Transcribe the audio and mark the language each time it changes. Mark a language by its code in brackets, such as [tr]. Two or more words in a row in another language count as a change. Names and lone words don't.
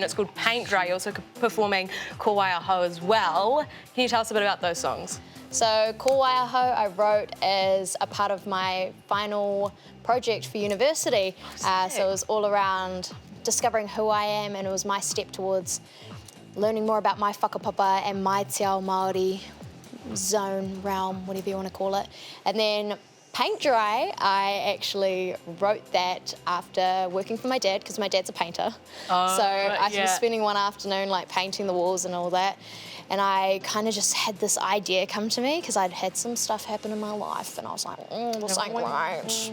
[en] It's called Paint Dry. You're also performing Ko Waia Ho as well. Can you tell us a bit about those songs? So Ko Waia Ho I wrote as a part of my final project for university. So it was all around discovering who I am, and it was my step towards learning more about my whakapapa and my [mi] te ao Māori [en] zone, realm, whatever you want to call it. And then Paint Dry, I actually wrote that after working for my dad, because my dad's a painter. So I was spending one afternoon like painting the walls and all that. And I kind of just had this idea come to me because I'd had some stuff happen in my life, and I was like, this ain't right.